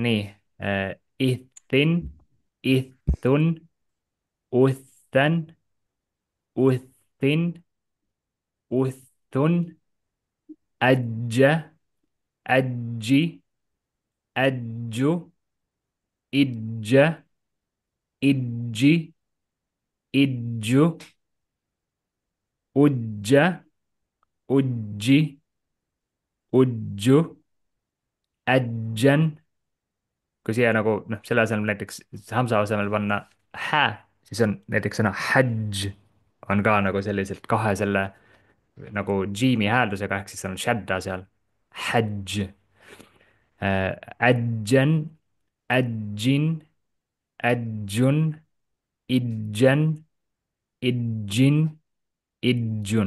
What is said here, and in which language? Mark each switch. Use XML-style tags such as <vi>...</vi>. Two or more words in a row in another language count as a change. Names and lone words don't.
<et>nii, Ithin, ithun, uthan, uthin, uthun, أج، أجي، أج، إج، إجي، إج، أج، أجي، أج، أجن. kui siia nagu noh, selle asemel näiteks hamza asemel panna hä, siis on näiteks sõna hadž on ka nagu selliselt kahe selle nagu džiimi hääldusega, ehk siis seal on shadda seal. Hadž, adjan, adjin, adjun, idjan, idžin, idžun.</et>